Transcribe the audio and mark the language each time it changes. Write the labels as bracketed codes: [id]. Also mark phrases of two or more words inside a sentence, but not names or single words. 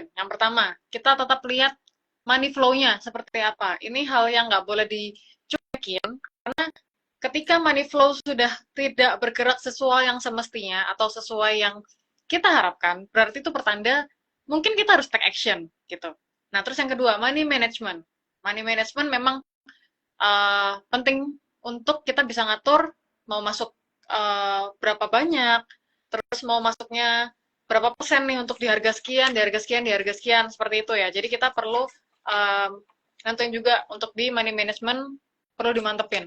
[id] Yang pertama, kita tetap lihat [en] money flow- [id] nya seperti apa. Ini hal yang nggak boleh dicuekin karena ketika [en] money flow [id] sudah tidak bergerak sesuai yang semestinya atau sesuai yang kita harapkan, berarti itu pertanda mungkin kita harus [en] take action [id] gitu. Nah, terus yang kedua, [en] money management. Money management [id] memang penting untuk kita bisa ngatur mau masuk berapa banyak, terus mau masuknya berapa persen nih untuk di harga sekian, di harga sekian, di harga sekian, seperti itu ya. Jadi kita perlu nentuin juga untuk di [en] money management [id] perlu dimantepin.